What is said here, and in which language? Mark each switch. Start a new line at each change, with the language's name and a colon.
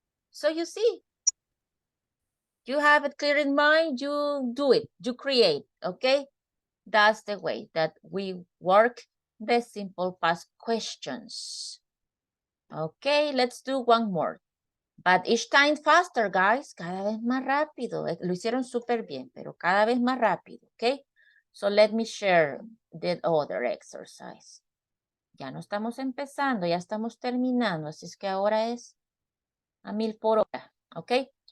English: So you see, you have it clear in mind, you do it, you create, okay? That's the way that we work the simple past questions. Okay, let's do one more. But each time faster, guys.
Spanish: Cada vez más rápido. Lo hicieron súper bien, pero cada vez más rápido, okay?
English: So let me share the other exercise.
Spanish: Ya no estamos empezando, ya estamos terminando. Así es que ahora es a 1000 por hora, okay?